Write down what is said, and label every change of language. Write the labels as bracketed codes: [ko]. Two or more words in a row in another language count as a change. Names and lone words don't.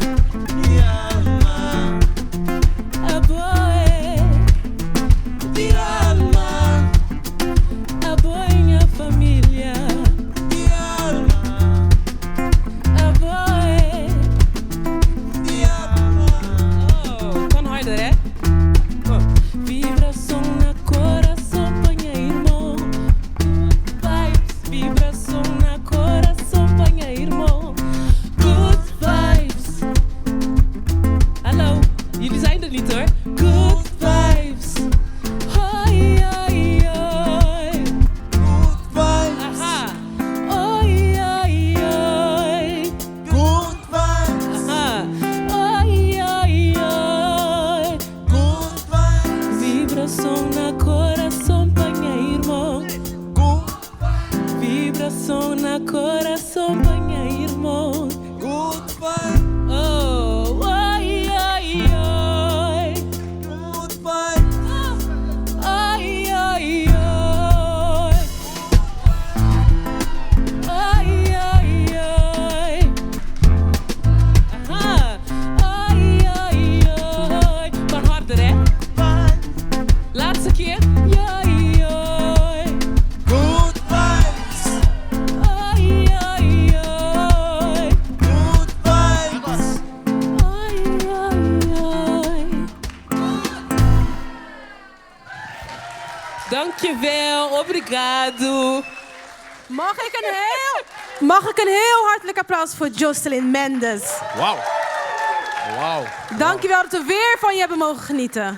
[kea] te alma, A boé. te alma, A boinha família. te alma, A boé. te alma. [nl] Oh, kan harder, hè? [kea] Vibração na coração, panha irmão. Vibes, vibração na coração, panha irmão. [en] Good vibes. [nl] Hallo, jullie zijn er niet hoor. [en] Good vibes. [nl] Hoi, hoi, hoi. [en] Good vibes, [nl] Aha. Hoi, hoi, hoi. [en] good vibes, [nl] Aha. Hoi, hoi, hoi. [en] good vibes, [kea] Vibração na coração, panha irmão. [en] good, [kea] Vibração na coração, panha irmão. [en] good vibes, Oh, ai, ai, ai. good vibes, Ai, ai, ai. Ai, ai, ai. Aha. Ai, ai, ai. [nl] Kan harder, hè? Laatste keer. Ai, ai. [en] good vibes, Ai, ai, ai. good vibes. Ai, ai, ai. [nl] Dankjewel, obrigado. Mag ik een heel hartelijk applaus voor Jocelyn Mendes. Wauw. Wauw. Dankjewel dat we weer van je hebben mogen genieten.